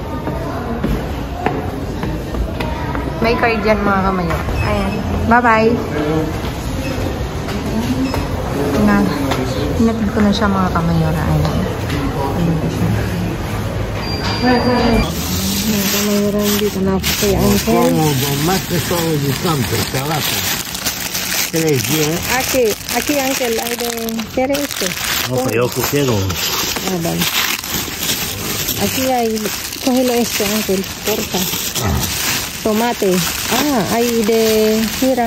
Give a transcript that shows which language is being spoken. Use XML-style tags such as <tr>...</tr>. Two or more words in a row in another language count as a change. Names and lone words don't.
<tl>May card yan mga kamayora. Ayan. Bye-bye. Hinatid ko na siya mga kamayora. Ayan. Dito siya. Mga kamayora, dito na ako kay Uncle.</tl> <es>Aquí Uncle, hay de... ¿Quiere este? No, yo quiero. Ah, vale. Aquí hay... Cógelo este, Uncle, porfa. Tomate. Hay de... Mira.</es>